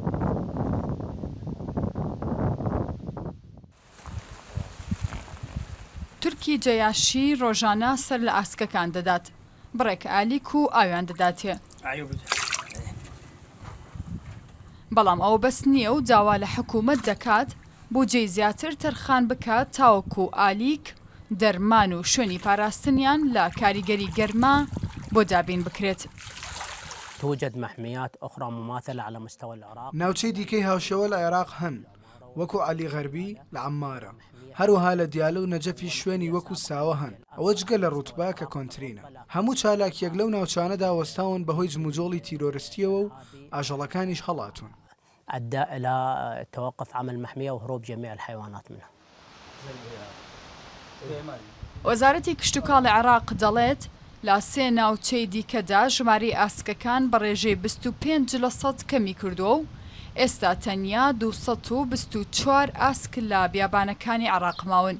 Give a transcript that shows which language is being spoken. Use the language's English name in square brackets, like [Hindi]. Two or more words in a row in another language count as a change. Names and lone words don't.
[Central Kurdish] تورکی جەیاشی ڕۆژانە سەر لە ئاسکەکان دەدات، بڕێک ئالیک و ئاویان دەداتێ. بەڵام ئەو بەس نییە و داوا لە حکوومەت دەکات بودجەی زیاتر تەرخان بکات تاوەکو ئالیک، دەرمان و شوێنی پاراستنیان لە کاریگەری گەرما بۆ دابین بکرێت. [Arabic] توجد محميات أخرى مماثلة على مستوى العراق. [Central Kurdish] ناوچەی دیکەی هاوشێوە لە عێراق هەن، وەکو عەلی غەربی لە عەمارە، هەروەها لە دیالە و نەجەفی شوێنی وەکو ساوە هەن، ئەوە جگە لە ڕوتبا کە کۆنترینە. هەموو چالاکیەک لەو ناوچانەدا وەستاون بەهۆی جموجۆڵی تیرۆریستیەوە و ئاژەڵەکانیش هەڵاتون. [Arabic] أدى إلى توقف عمل المحمية وهروب جميع الحيوانات منها. [Central Kurdish] وەزارەتی کشتوکاڵی عێراق دەڵێت لە 3 ناوچەی دیکەدا ژمارەی ئاسکەکان بە ڕێژەی 25% کەمی کردووە و ئێستا تەنیا 224 ئاسک لە بیابانەکانی عێراق ماون.